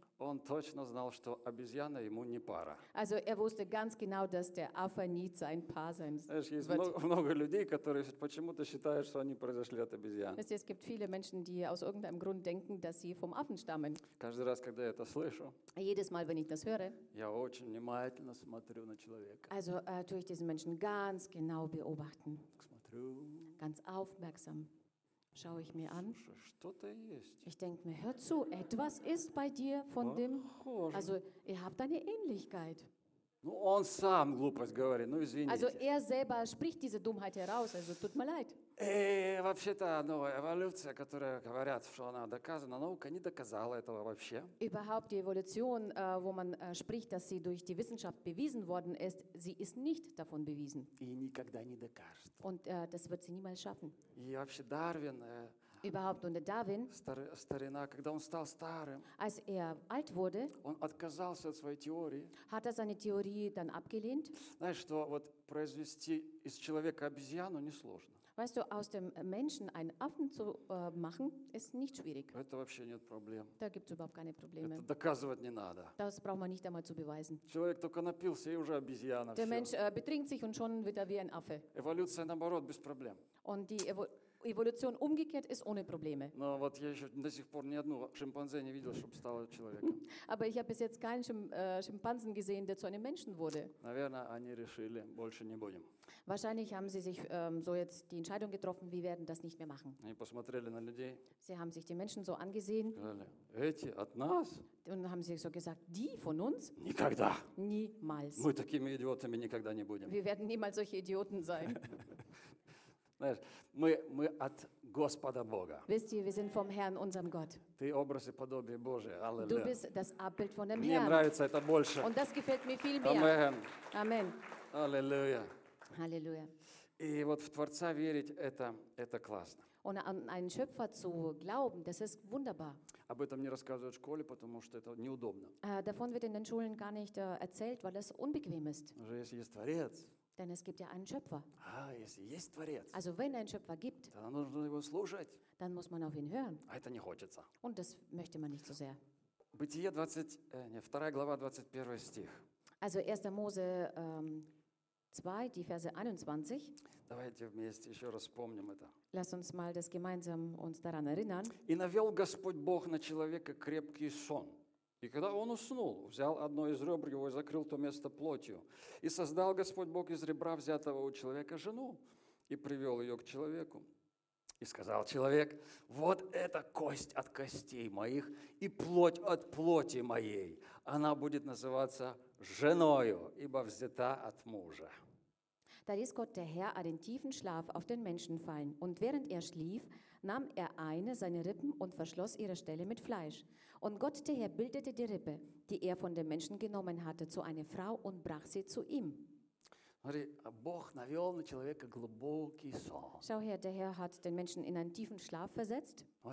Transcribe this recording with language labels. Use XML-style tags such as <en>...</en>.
<ru>Он точно знал, что обезьяна ему не пара.</ru> <de>Also er wusste ganz genau, dass der Affe nicht sein Paar sein wird.</de> <ru>Есть много людей, которые почему-то считают, что они произошли от обезьян.</ru> <de>Wisst ihr, es gibt viele Menschen, die aus irgendeinem Grund denken, dass sie vom Affen stammen.</de> <ru>Каждый раз, когда я это слышу,</ru> <de>jedes Mal, wenn ich das höre,</de> <ru>я очень внимательно смотрю на человека.</ru> <de>Also tue ich diesen Menschen ganz genau beobachten.</de> <ru>Смотрю.</ru> <de>Ganz aufmerksam. Schaue ich mir an.</de> <ru>Что-то есть.</ru> <de>Ich denke mir, hör zu, etwas ist bei dir von dem. Also, ihr habt eine Ähnlichkeit.</de> <ru>Ну, он сам глупость говорит. Ну, извините.</ru> <de>Also, er selber spricht diese Dummheit heraus. Also, tut mir leid.</de> <ru>Вообще-то, ну, эволюция, которая говорят, что она доказана, наука не доказала этого вообще.</ru> <de>Überhaupt die Evolution, wo man spricht, dass sie durch die Wissenschaft bewiesen worden ist, sie ist nicht davon bewiesen.</de> <ru>И никогда не докажет.</ru> <de>Und das wird sie niemals schaffen.</de> <ru>И вообще Дарвин.</ru> <de>Überhaupt unter Darwin,</de> <ru>старина, когда он стал старым,</ru> <de>als er alt wurde,</de> <ru>он отказался от своей теории,</ru> <de>hat er seine Theorie dann abgelehnt.</de> <ru>Знаешь, что вот произвести из человека обезьяну несложно.</ru> <de>Weißt du, aus dem Menschen einen Affen zu machen, ist nicht schwierig.</de> <ru>Это вообще нет проблем.</ru> <de>Da gibt es überhaupt keine Probleme.</de> <ru>Это доказывать не надо.</ru> <de>Das braucht man nicht einmal zu beweisen.</de> <ru>Человек только напился, и уже обезьяна.</ru> <de>Der Mensch betrinkt sich und schon wird er wie ein Affe.</de> <ru>Эволюция, наоборот, без проблем.</ru> <de>Und die Evolution umgekehrt ist ohne Probleme.</de> <ru>Но вот я еще до сих пор ни одну шимпанзе не видел, чтобы стала человеком.</ru> <de>Aber ich habe bis jetzt keinen Schimpansen gesehen, der zu einem Menschen wurde.</de> <ru>Наверное, они решили, больше не будем.</ru> <de>Wahrscheinlich haben sie sich so jetzt die Entscheidung getroffen, wir werden das nicht mehr machen.</de> <ru>Они посмотрели на людей.</ru> <de>Sie haben sich die Menschen so angesehen.</de> <ru>Сказали, эти от нас?</ru> <de>Und haben sie so gesagt, die von uns?</de> <ru>Никогда.</ru> <de>Niemals.</de> <ru>Мы такими идиотами никогда не будем.</ru> <de>Wir werden niemals solche Idioten sein.</de> <ru>Знаешь, мы от Господа Бога.</ru> <de>Wisst ihr, wir sind vom Herrn, unserem Gott.</de> <ru>Ты образ и подобие Божие.</ru> <de>Du bist das Abbild von dem Herrn.</de> <ru>Мне нравится это больше.</ru> <de>Und das gefällt mir viel mehr. Amen.</de> <ru>Аллилуйя.</ru> <de>Halleluja.</de> <ru>И вот в Творца верить, это классно.</ru> <de>Und an einen Schöpfer zu glauben, das ist wunderbar.</de> <ru>Об этом не рассказывают в школе, потому что это неудобно.</ru> <de>Davon wird in den Schulen gar nicht erzählt, weil es unbequem ist.</de> <ru>Уже если есть Творец.</ru> <de>Denn es gibt ja einen Schöpfer.</de> <ru>Есть Творец,</ru> <de>also wenn ein Schöpfer gibt, dann</de> <ru>нужно его слушать,</ru> <de>dann muss man auf ihn hören.</de> <ru>А это не хочется.</ru> <de>Und das möchte man nicht so sehr.</de> <ru>Бытие 2 глава 21 стих.</ru> <de>Also 1. Mose 2, die Verse 21.</de> <ru>Давайте вместе еще раз вспомним это.</ru> <de>Lass uns mal das gemeinsam uns daran erinnern.</de> <ru>И навел Господь Бог на человека крепкий сон. И когда он уснул, взял одно из ребр его и закрыл то место плотью. И создал Господь Бог из ребра, взятого у человека, жену, и привел ее к человеку. И сказал человек, вот это кость от костей моих и плоть от плоти моей. Она будет называться женою, ибо взята от мужа.</ru> <de>Da ließ Gott der Herr einen tiefen Schlaf auf den Menschen fallen. Und während er schlief, nahm er eine seiner Rippen und verschloss ihre Stelle mit Fleisch. Und Gott der Herr bildete die Rippe, die er von dem Menschen genommen hatte, zu einer Frau und brach sie zu ihm. Schau her, der Herr hat den Menschen in einen tiefen Schlaf versetzt.</de>